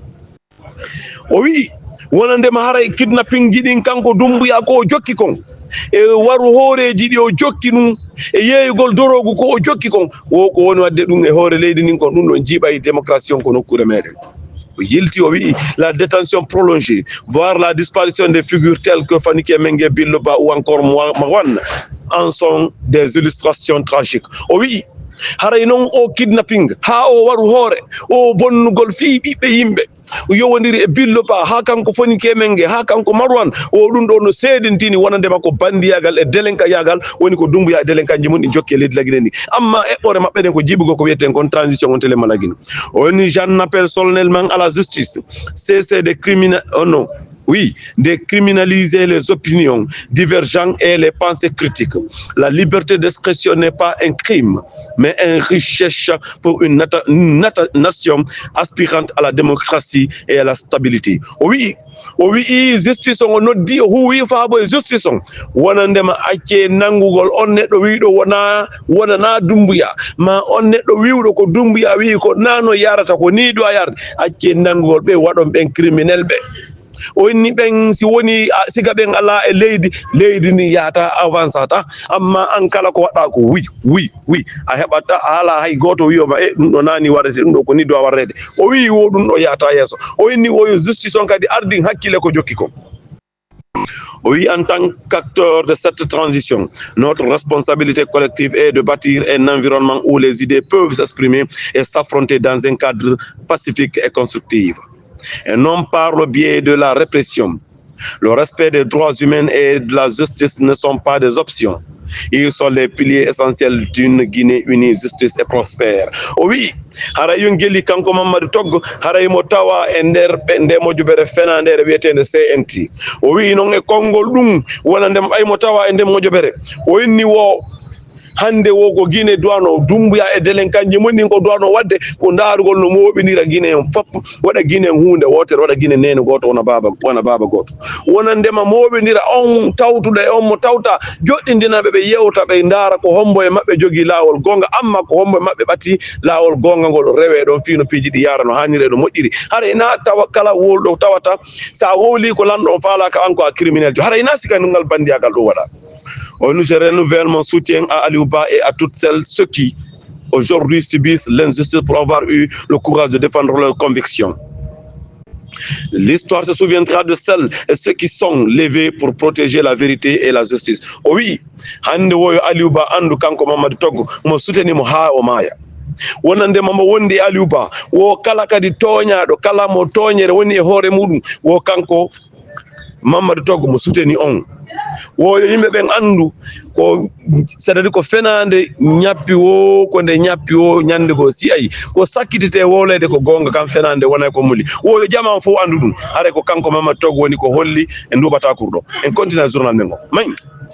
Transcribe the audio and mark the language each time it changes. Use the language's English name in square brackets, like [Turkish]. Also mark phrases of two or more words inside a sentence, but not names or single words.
[Fula] o wi wonandema haray kidnapping ji ɗin kanko Doumbouya ko o jokki kon e waru hooreji ɗi o jokki ɗum e yeeyugol dorogu ko o jokki kon wo ko woni wadde ɗum e hoore leydi nin kon ɗum ɗon jiiɓay démocratie on ko nokkure meɗen. o yilti o wi [French] la détention prolongée voire la disparition des figures telles que Fanike Mengue Billo Ba ou encore Mawan en sont des illustrations tragiques. [Fula] o wi haray noon o kidnapping ha o waru hoore o bonnugol fii ɓiɓɓe yimɓe yowodiri e Billo Ba ha kanko Fanike Mengue ha kanko Marwan o ɗum ɗo no seedintini wonandema ko bandiyagal e délinquant yagal woni ko Doumbouya e délinquant ji mum ɗi jokki e leydi laggine ni. amma eɓɓore maɓɓe ɗen ko jiɓugo ko wiyeten kon transition on telema laggine. [French] woni j'en appelle solennellement à la justice cesser de de criminaliser les opinions divergentes et les pensées critiques. La liberté d'expression n'est pas un crime, mais une richesse pour une nation aspirante à la démocratie et à la stabilité. [Fula] Oui, justice on noddi o huwi faabo e justice on wonandema acce nangugol on neɗɗo wiɗo wonana Doumbouya ma on neɗɗo wiwɗo ko Doumbouya wi ko nano yarata ko ni ɗo a yarde acce nangugol ɓe waɗon ɓen criminel ɓe. o inni ɓen si woni siga ɓen ala e leydi ni yata avancata amma an kala ko waɗa ko wi a heɓata ala hay goto wiyoma ɗum ɗo nani warrete ɗum ɗo ko ni do warrede. o wi wo ɗum ɗo yata yeeso. o inni o justice on kadi ardin hakkille ko jokki ko. [French] Oui, en tant qu'acteur de cette transition, notre responsabilité collective est de bâtir un environnement où les idées peuvent s'exprimer et s'affronter dans un cadre pacifique et constructif, et non par le biais de la répression. Le respect des droits humains et de la justice ne sont pas des options. Ils sont les piliers essentiels d'une Guinée unie, justice et prospère. Oui, [Fula] hara yungeli kanko Mamadou Toggo hara mo tawa e nder nde Modiabere fena nder wietende CNT. O wi non e kongol ɗum wona ndem ay mo tawa e nder Modiabere. O inni wo hande wo ko Guinée duwano Doumbouya e délinquant ji mum ɗin ko duwano wadde ko ndaarugol no moɓinira Guinée on fof waɗa Guinée hunde wotere waɗa Guinée nene goto wona baba goto wonandema moɓinira on tawtuɗo e on mo tawta joɗɗindinaɓe ɓe yewta ɓe ndaara ko hombo e maɓɓe jogui lawol gonga amma ko hombo e maɓɓe ɓatti lawol gonga ngol rewe ɗon fino piiji ɗi yara no hanniri ɗo moƴƴiri. hara ina tawa kala wolɗo tawata sa wowli ko lanɗo on faalaka an ko a criminel jo hara ina sika ngal bandiyagal ɗo waɗa. [French] Je renouvelle mon soutien à Aliou Ba et à toutes ceux qui aujourd'hui subissent l'injustice pour avoir eu le courage de défendre leurs convictions. L'histoire se souviendra de celles et ceux qui sont levés pour protéger la vérité et la justice. Oui, [Fula] hande woyo Aliou Ba andu kanko Mamadou Toggo mo souteni mo ha o maya. wonandema mo wondi Aliou Ba wo kala kadi toñaɗo kala mo toñere woni e hoore muɗum wo kanko Mamadou Toggo mo souteni on. wo yimɓe ɓen andu ko c'est-à-dire ko fenande ñappi wo ko nde ñappi wo ñande ko si ayi ko sakkitite wolede ko gonga kam fenande wonay ko muli wo jama fof andu ɗum are ko kanko Mamadou Toggo woni ko holli e nduɓata kurɗo [French] en continue journal [Fula] men go may